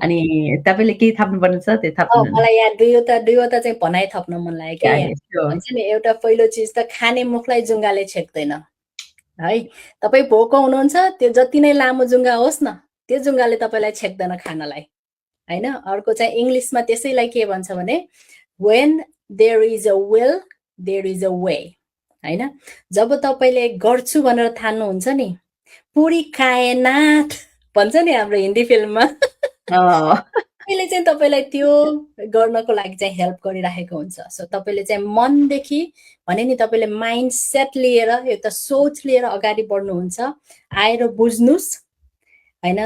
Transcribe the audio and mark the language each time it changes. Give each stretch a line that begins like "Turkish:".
Nepali: अनि तपाईँले केही थप्नुपर्ने छ त्यो थप्नु न। मलाई यहाँ दुईवटा चाहिँ भनाइ थप्न मन लाग्यो क्या यहाँ।
English: Sure.
Nepali: भन्छ नि एउटा पहिलो चिज त खाने मुखलाई जुङ्गाले छेक्दैन है। तपाईँ भोको हुनुहुन्छ, त्यो जति नै लामो जुङ्गा होस् न, त्यो जुङ्गाले तपाईँलाई छेक्दैन खानलाई हैन। अर्को चाहिँ इङ्ग्लिसमा त्यसैलाई के भन्छ भने
English: when there is a will there is a way
Nepali: हैन। जब तपाईँले गर्छु भनेर ठान्नुहुन्छ नि, पुरी कायनात भन्छ नि हाम्रो हिन्दी फिल्ममा, त्यसले चाहिँ तपाईँलाई त्यो गर्नको लागि चाहिँ हेल्प गरिराखेको हुन्छ। सो तपाईँले चाहिँ मनदेखि भने नि तपाईँले माइन्ड सेट लिएर एउटा सोच लिएर अगाडि बढ्नुहुन्छ, आएर बुझ्नुहोस् हैन।